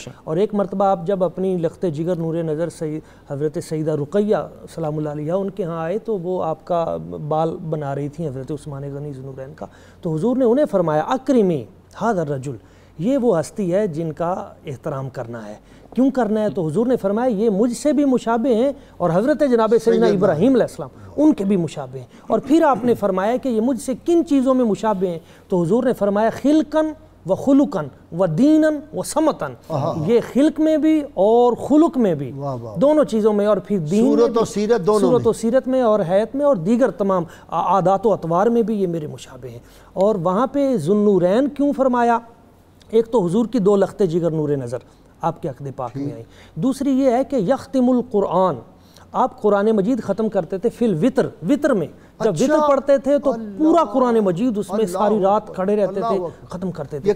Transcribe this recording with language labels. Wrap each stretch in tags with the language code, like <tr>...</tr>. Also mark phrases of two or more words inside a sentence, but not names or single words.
<ur>اور ایک مرتبہ آپ جب اپنی لخت جگر نور نظر حضرت سیدہ رقیہ سلام اللہ علیہ ان کے ہاں آئے تو وہ آپ کا بال بنا رہی تھیں حضرت عثمان غنی ذو النورین کا، تو حضور نے انہیں فرمایا</ur> <ar>اکرمی ھذا الرجل،</ar> <ur>یہ وہ ہستی ہے جن کا احترام کرنا ہے۔ کیوں کرنا ہے؟ تو حضور نے فرمایا یہ مجھ سے بھی مشابہ ہیں، اور حضرت جناب سیدنا ابراہیم علیہ السلام ان کے بھی مشابہ ہیں۔ اور پھر آپ نے فرمایا کہ یہ مجھ سے کن چیزوں میں مشابہ ہیں؟ تو حضور نے فرمایا</ur> <ar>خلقن و خلقن و دینن و سمتن،</ar> <ur>یہ خلق میں بھی اور خلق میں بھی، دونوں چیزوں میں، اور پھر دین صورت و سیرت دونوں میں، صورت و سیرت میں اور حیات میں، اور دیگر تمام عادات و اطوار میں بھی یہ میرے مشابہ ہیں۔ اور وہاں پہ ذو النورین کیوں فرمایا؟ ایک تو حضور کی دو لخت جگر نور نظر آپ کے عقد پاک میں آئی، دوسری یہ ہے کہ</ur> <ar>یختم القرآن،</ar> <ur>آپ قرآن مجید ختم کرتے تھے</ur> <ar>فی الوتر،</ar> <ur>وطر میں جب وطر پڑھتے تھے تو پورا قرآن مجید اس میں ساری رات کھڑے رہتے تھے، ختم کرتے تھے۔</ur>